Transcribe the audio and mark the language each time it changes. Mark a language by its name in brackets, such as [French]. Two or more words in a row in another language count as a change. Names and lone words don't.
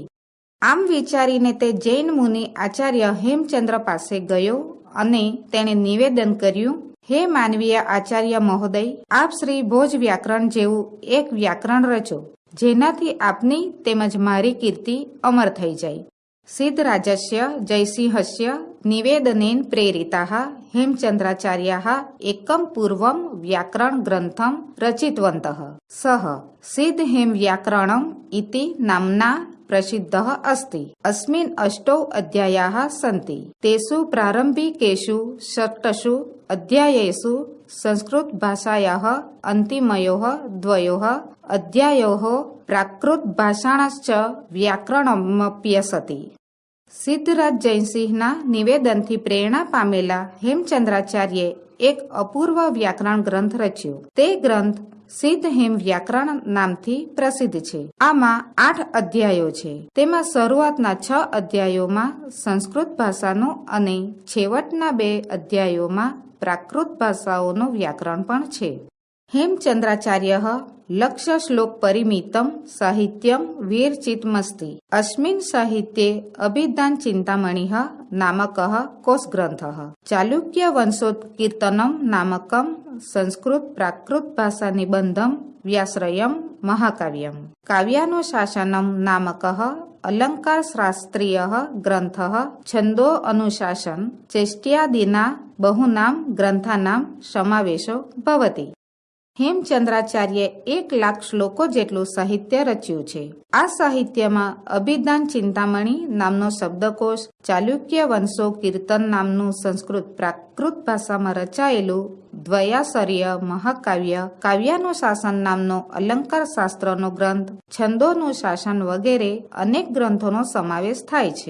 [Gujarati] આમ વિચારીને તે જૈન મુનિ આચાર્ય હેમચંદ્ર પાસે ગયો અને તેણે નિવેદન કર્યું, હે માનવીય આચાર્ય મહોદય, આપ શ્રી ભોજ વ્યાકરણ જેવું એક વ્યાકરણ રચો જેનાથી આપની તેમજ મારી કીર્તિ અમર થઈ જાય। [Sanskrit] સિદ્ધરાજસ્ય જયસિંહસ્ય निवेदनेन प्रेरिताः हेमचन्द्राचार्याः एकं पूर्वं व्याकरणग्रन्थं रचितवन्तः। सः सिद्धहेमव्याकरणम् इति नाम्ना प्रसिद्धः अस्ति। अस्मिन् 8 अध्यायाः सन्ति। तेषु प्रारम्भिकेषु 6 अध्यायेषु संस्कृतभाषायाः अन्तिमयोः 2 अध्यायोः प्राकृतभाषाणश्च व्याकरणमप्यसति। [Gujarati] સિદ્ધરાજ જયસિંહના નિવેદનથી પ્રેરણા પામેલા હેમચંદ્રાચાર્યે એક અપૂર્વ વ્યાકરણ ગ્રંથ રચ્યો. તે ગ્રંથ સિદ્ધ હેમ વ્યાકરણ નામથી પ્રસિદ્ધ છે. આમાં 8 અધ્યાયો છે. તેમાં શરૂઆતના 6 અધ્યાયોમાં સંસ્કૃત ભાષાનું અને છેવટના 2 અધ્યાયોમાં પ્રાકૃત ભાષાઓનું વ્યાકરણ પણ છે. [Sanskrit] हेमचन्द्राचार्यः लक्ष्य श्लोक परिमितं साहित्यं वीरचितमस्ति। अस्मिन् साहित्ये अभिधान चिन्तामणिः नामकः कोशग्रन्थः, चालुक्य वंशोत्कीर्तनं नामकं संस्कृत प्राकृत भाषा निबन्धं व्याश्रयं महाकाव्यं, काव्यानुशासनं नामकः अलंकार शास्त्रीयः ग्रन्थः, छन्दो अनुशासन चेष्ट्यादीना बहुनां ग्रन्थानां समावेशो भवति। [Gujarati] હેમચંદ્રાચાર્યે 1,00,000 શ્લોકો જેટલું સાહિત્ય રચ્યું છે. આ સાહિત્યમાં અભિધાન ચિંતામણી નામનો શબ્દકોશ, ચાલુક્ય વંશો કીર્તન નામનું સંસ્કૃત પ્રાકૃત ભાષામાં રચાયેલું દ્વયાસર્ય મહાકાવ્ય, કાવ્યાનુશાસન નામનો અલંકાર શાસ્ત્રનો ગ્રંથ, છંદોનું શાસન વગેરે અનેક ગ્રંથોનો સમાવેશ થાય છે.